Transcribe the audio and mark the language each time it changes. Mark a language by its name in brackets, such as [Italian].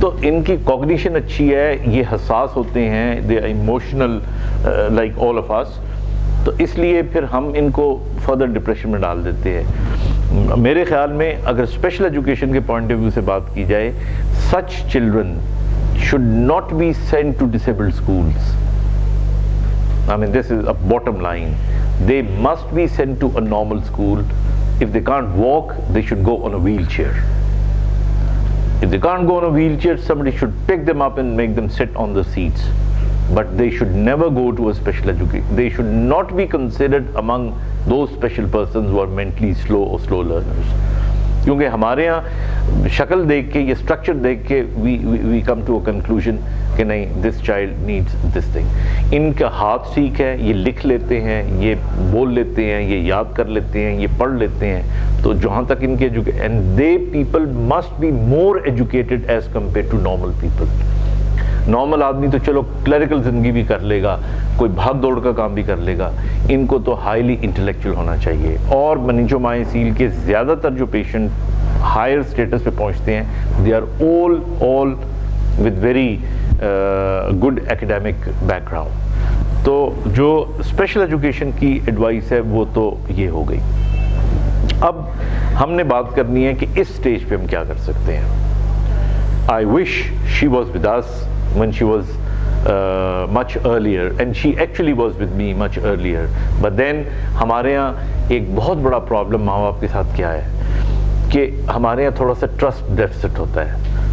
[Urdu] تو ان کی کوگنیشن اچھی ہے, یہ حساس ہوتے ہیں, [English] They are emotional like all of us. [Urdu] تو اس لیے پھر ہم ان کو فردر ڈپریشن میں ڈال دیتے ہیں. میرے خیال میں اگر [English] special education کے point of view [Urdu] سے بات کی جائے, [English] Such children should not be sent to disabled schools. I mean, this is a bottom line. They must be sent to a normal school. If they can't walk, they should go on a wheelchair. If they can't go on a wheelchair, somebody should pick them up and make them sit on the seats. But they should never go to a special education. They should not be considered among those special persons who are mentally slow or slow learners. [Urdu] کیونکہ ہمارے ہاں شکل دیکھ کے, یہ structure دیکھ کے [English] we come to a conclusion [Urdu] کہ نہیں, [English] This child needs this thing. [Urdu] ان کا ہاتھ ٹھیک ہے, یہ لکھ لیتے ہیں, یہ بول لیتے ہیں, یہ یاد کر لیتے ہیں, یہ پڑھ لیتے ہیں. تو جہاں تک ان کے [English] And they people must be more educated as compared to normal people. [Urdu] Normal آدمی تو چلو کلریکل زندگی بھی کر لے گا, کوئی بھاگ دوڑ کا کام بھی کر لے گا. ان کو تو ہائیلی انٹلیکچوئل ہونا چاہیے. اور میننجومائسیل کے زیادہ تر جو پیشنٹ ہائر اسٹیٹس پہ پہنچتے ہیں, [English] They are all with very good academic background. [Urdu] تو جو اسپیشل ایجوکیشن کی ایڈوائس ہے وہ تو یہ ہو گئی. اب ہم نے بات کرنی ہے کہ اس سٹیج پہ ہم کیا کر سکتے ہیں. [English] I wish she was with us when she was much earlier, and she actually was with me much earlier. But then [Urdu] ہمارے یہاں ایک بہت بڑا پرابلم ماں باپ کے ساتھ کیا ہے کہ ہمارے یہاں تھوڑا سا ٹرسٹ ڈیفیسٹ ہوتا ہے.